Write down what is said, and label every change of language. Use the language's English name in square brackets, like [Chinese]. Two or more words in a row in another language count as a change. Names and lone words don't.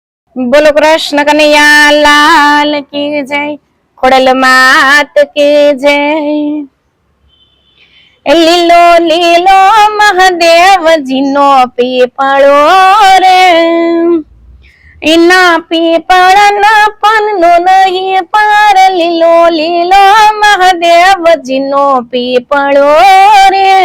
[Hindi] बोलो कृष्ण कन्हैया लाल की जय। खोड़ल मात की जय। [Gujarati] લીલો લીલો મહાદેવજીનો પીપળો રે, એના પીપળના પાનનો નહીં પાર, લીલો લીલો મહાદેવજીનો પીપળો રે।